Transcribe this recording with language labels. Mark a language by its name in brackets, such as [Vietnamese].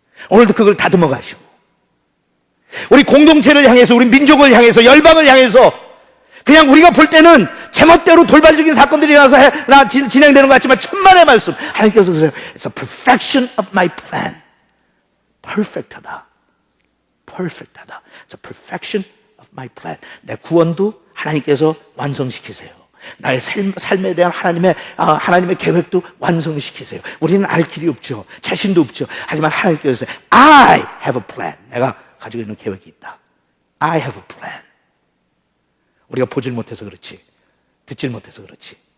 [Korean] 오늘도 그걸 다듬어 가시고 우리 공동체를 향해서 우리 민족을 향해서 열방을 향해서 그냥 우리가 볼 때는 제멋대로 돌발적인 사건들이 일어나서 진행되는 것 같지만 천만의 말씀 하나님께서 그러세요. [English] It's a perfection of my plan. [Korean] perfect하다. [English] It's a perfection of my plan. [Korean] 내 구원도 하나님께서 완성시키세요. 나의 삶에 대한 하나님의 계획도 완성시키세요. 우리는 알 길이 없죠. 자신도 없죠. 하지만 하나님께서 [English] I have a plan. [Korean] 내가 가지고 있는 계획이 있다. [English] I have a plan. [Korean] 우리가 보질 못해서 그렇지, 듣질 못해서 그렇지.